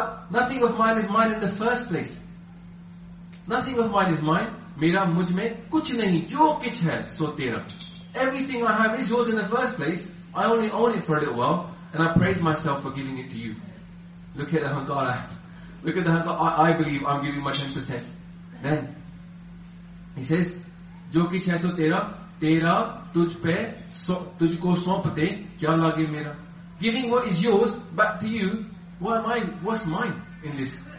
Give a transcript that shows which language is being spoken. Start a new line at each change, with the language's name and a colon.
English: Nothing of mine is mine in the first place. Nothing of mine is mine.
Hindi: Mera mujhme kuch nahi. Jo kuch hai, so tera.
English: Everything I have is yours in the first place. I only own it for a little while. And I praise myself for giving it to you. Look at the hankara. Look at the hankara. I believe I'm giving my 10%. Then, he says,
Hindi: ਜੋ ਕੁਛ ਹੈ, ਸੋ ਤੇਰਾ. Tera tujhko saunpte kya lage mera.
English: Giving what is yours back to you. Why am I, what's mine in this?